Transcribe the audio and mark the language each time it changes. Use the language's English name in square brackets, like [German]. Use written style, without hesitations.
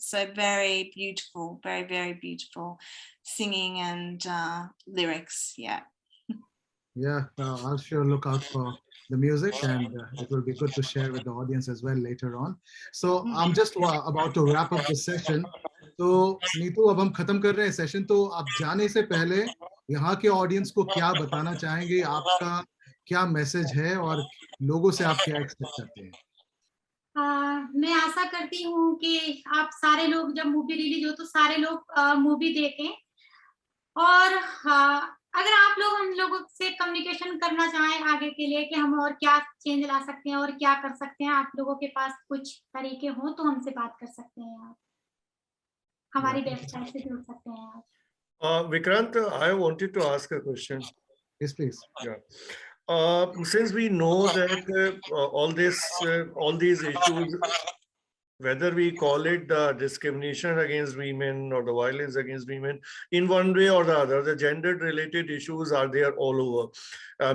[English] So very beautiful, very, very beautiful singing and lyrics. Yeah. Yeah, I'll sure look out for the music, and it will be good to share with the audience as well later on. So I'm just about to wrap up the session. [Hindi] तो नीतू, अब हम खत्म कर रहे हैं session, तो आप जाने से पहले यहाँ के ऑडियंस को क्या बताना चाहेंगे? आपका क्या मैसेज है और लोगों से आप क्या एक्सपेक्ट करते हैं? मैं आशा करती हूँ कि आप सारे लोग, जब मूवी रिलीज हो तो सारे लोग मूवी देखें, और अगर आप लोग हम लोगों से कम्युनिकेशन करना चाहें आगे के लिए कि हम और क्या चेंज ला सकते हैं और क्या कर सकते हैं, आप लोगों के पास कुछ तरीके हो तो हमसे बात कर सकते हैं, आप हमारी वेबसाइट से जुड़ सकते हैं आप। [English] Vikrant, I wanted to ask a question. Yes, please. Yeah. Since we know that all these issues whether we call it the discrimination against women or the violence against women, in one way or the other, the gender-related issues are there all over.